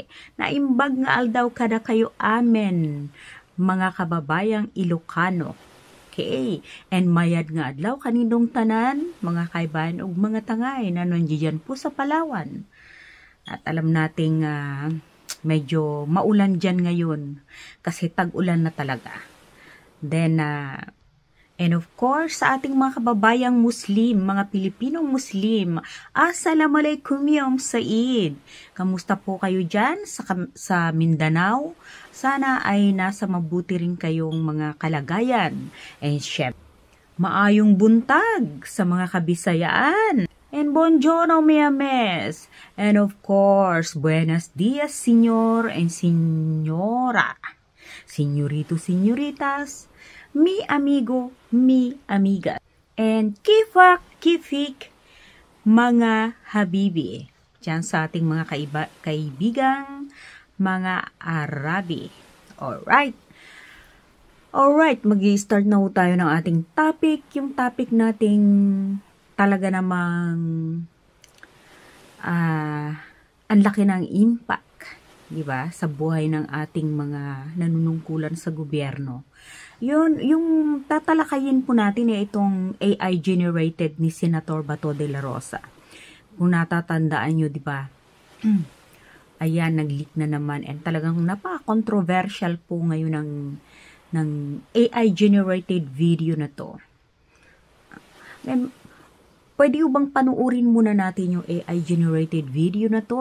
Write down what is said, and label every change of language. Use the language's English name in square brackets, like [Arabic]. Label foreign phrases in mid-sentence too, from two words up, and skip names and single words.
[Iloko] Naimbag nga aldaw kada kayo amen, [Filipino] mga kababayang Ilocano. [English] Okay, and [Cuyonon] mayad nga adlaw kaninong tanan, mga kaibahan ug mga tangay [Filipino] na nandiyan po sa Palawan. At alam nating medyo maulan dyan ngayon kasi tag-ulan na talaga. [English] Then, and of course, [Filipino] sa ating mga kababayang Muslim, mga Pilipinong Muslim, [Arabic] السلام عليكم يوم سعيد. [Filipino] Kamusta po kayo dyan sa Mindanao? Sana ay nasa mabuti rin kayong mga kalagayan. And syempre, [Cebuano] maayong buntag [Filipino] sa mga Kabisayaan. [English] And buongiorno, miames. And of course, [Spanish] buenos dias, señor and señora. Señorito, señoritas. Mi amigo, mi amiga. [Filipino] And [Arabic] كيفك، كيفك, [Filipino] mga habibi. Diyan sa ating mga kaibigang, mga Arabi. Alright, mag-i-start na ho tayo ng ating topic. Yung topic nating talaga namang ang laki ng impact, di ba, sa buhay ng ating mga nanunungkulan sa gobyerno. Yun, yung tatalakayin po natin itong [English] AI generated [Filipino] ni Senator Bato de la Rosa. Kung natatandaan nyo, di ba? Ayan, nag-leak na naman and talagang napaka-controversial po ngayon ng [English] AI generated video [Filipino] na to. Pwede bang panuorin muna natin yung [English] AI-generated video [Filipino] na to?